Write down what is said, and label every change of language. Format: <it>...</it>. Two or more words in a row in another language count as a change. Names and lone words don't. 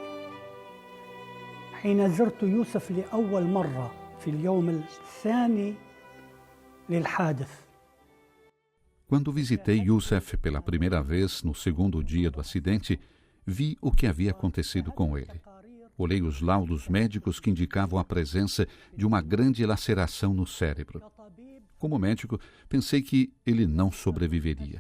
<ar>حين زرت يوسف لأول مرة في اليوم الثاني للحادث.</ar> <pt>Quando visitei Youssef pela primeira vez no segundo dia do acidente, vi o que havia acontecido com ele. Olhei os laudos médicos que indicavam a presença de uma grande laceração no cérebro. Como médico, pensei que ele não sobreviveria.</pt>